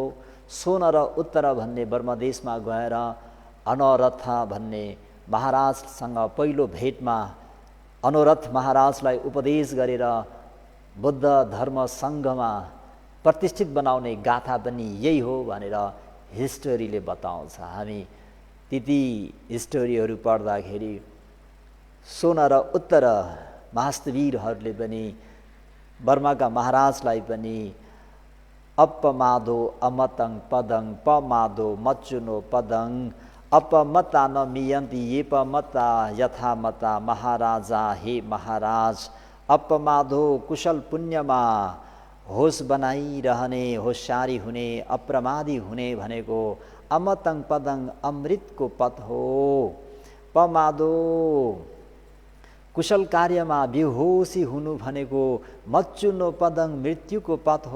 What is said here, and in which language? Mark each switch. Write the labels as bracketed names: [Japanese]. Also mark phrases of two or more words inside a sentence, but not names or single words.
[Nepali] सोन र उत्तर भन्ने ब्रह्मदेशमा गएर अनरथ भन्ने महाराजसँग पहिलो भेटमा अनोरथ महाराजलाई उपदेश गरेर बुद्ध धर्म सङ्घमा प्रतिष्ठित बनाउने गाथा पनि यही हो भनेर हिस्टोरीले बताउँछ। हामी ती हिस्टोरीहरू पढ्दाखेरि सोन र उत्तर महास्तवीरहरूले पनि बर्माका महाराजलाई पनि [Pali] अपमादो अमतं पदं पमादो मच्चुनो पदं अपमता न मियन्ति येपमता यथा मता [Nepali] महाराजा हे महाराज अपमादो कुशल पुण्यमा होस बनाइरहने होशियारी हुने अप्रमादी हुने भनेको [Pali] अमतं पदं [Nepali] अमृतको पद हो। पमादो कुशल कार्यमा बेहोसी हुनु भनेको [Pali] मच्चुनो पदं [Nepali] मृत्युको पद हो।